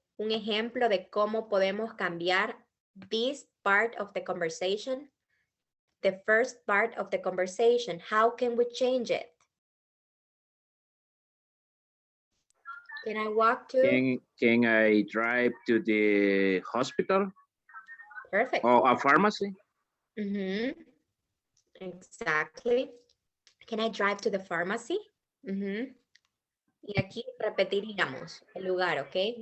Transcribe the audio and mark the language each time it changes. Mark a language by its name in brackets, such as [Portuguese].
[Spanish] Un ejemplo de cómo podemos cambiar [English] this part of the conversation? The first part of the conversation. How can we change it? Can I walk to? Can I drive to the hospital? Perfect. Or a pharmacy? Exactly. Can I drive to the pharmacy? [Spanish] Y aquí repetiríamos el lugar, okay?